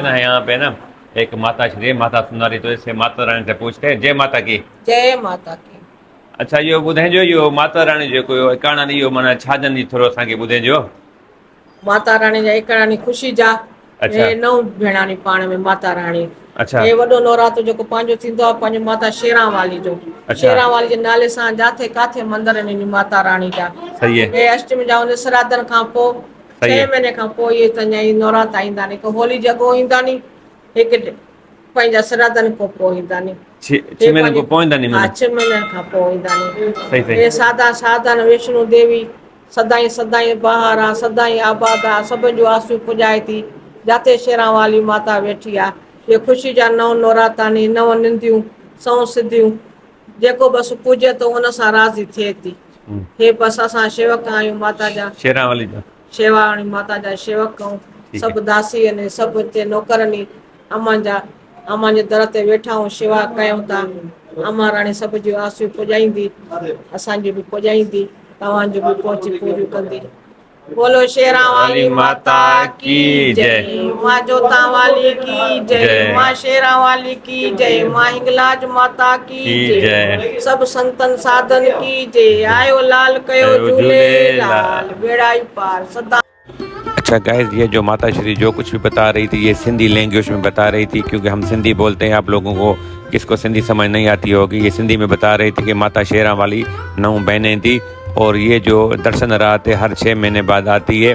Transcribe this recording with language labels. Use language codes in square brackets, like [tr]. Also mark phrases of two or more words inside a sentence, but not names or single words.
[hi] ना यहाँ पे ना एक माता श्री माता सुंदरी, तो इससे माता रानी से पूछते हैं। जय माता की। जय माता की। [sd] अच्छा, यो ॿुधाइजो यो माता रानी जो कोई एकाणा नी यो माना छा जंदी थोरो असांखे ॿुधाइजो। माता रानी जा एकाणी ख़ुशी जा [hi] अच्छा। [sd] हे 9 भेणानी पाण में माता रानी। [hi] अच्छा। [sd] हे वॾो नवरात्रो जेको पंहिंजो थींदो आहे पंहिंजे माता शेरां वाली जो। [hi] अच्छा। [sd] शेरां वाली जे नाले सां जाथे काथे मंदर आहिनि माता रानी जा। [hi] सही है। [sd] हे अष्टमी जा उन श्राद्धनि खां पोइ [hi] सही 6 है। [sd] महीने खां पोइ इहे तंहिंजा ई नवरात्रा ईंदा आहिनि। हिकु होली जॻो ईंदा नी, हिकु पंहिंजा श्राद्धनि खां पोइ ईंदा नी। 6 महीने को पोइ ईंदा नी हा, माना। 6 महीननि खां पोइ ईंदा नी। [hi] सही सही। [sd] हे साधन वैष्णो देवी सदाई सदाई बहार आहे, सदाई आबाद आहे, सभिनि जो आसियूं पुॼाए थी। जाते शेरां वाली माता वेठी आहे। ये ख़ुशी जा 9 नवरात्रा नी, 9 निंदियूं 100 सिद्धियूं। जेको बसि पूॼे थो उन सां राज़ी थिए थी। हे बसि असां शेवक आहियूं माता जा, शेरां वाली जो। शेवा वाली माता जा शेवक आहियूं। सभु दासी आहिनि, सभु हिते नौकर नी। अम्मा जे दर ते वेठा आहियूं, शेवा कयूं था। अम्मा राणी सभ जूं आसियूं पुॼाईंदी, असांजी बि पुॼाईंदी, तव्हांजो बि पहुची पूरियूं कंदी। [hi] बोलो शेरां वाली माता की जय, माँ जोता वाली की जय, माँ शेरां वाली की जय, माँ हिंगलाज माता की जय, सब संतन साधन की जय। [sd] आयो लाल कयो झूलेलाल, बेड़ा पार सदा। [hi] अच्छा गाइस, ये जो माता श्री जो कुछ भी बता रही थी ये सिंधी लैंग्वेज में बता रही थी, क्योंकि हम सिंधी बोलते हैं। आप लोगों को किसको सिंधी समझ नहीं आती होगी, ये सिंधी में बता रही थी कि माता शेरां वाली 9 बहनें थी। और ये जो दर्शन रात है हर 6 महीने बाद आती है।